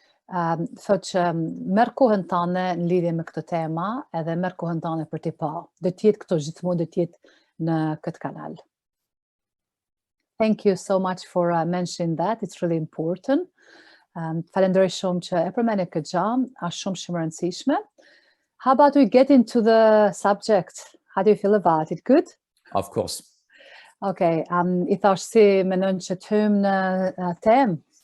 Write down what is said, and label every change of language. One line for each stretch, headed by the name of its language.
Albanian: Thot që merr kohën tënde në lidhje me këtë tema edhe merr kohën tënde për t'i pa. Do të jetë këto gjithmonë, do të jetë në këtë kanal.
English: Thank you so much for mentioning that. It's really important.
Albanian: Falenderoj shumë që e përmend këtë gjë, është shumë e rëndësishme.
English: How about we get into the subject? How do you feel about it? Good? Of course.
Albanian: Okay, I thash si mendon që të hyjmë në temë.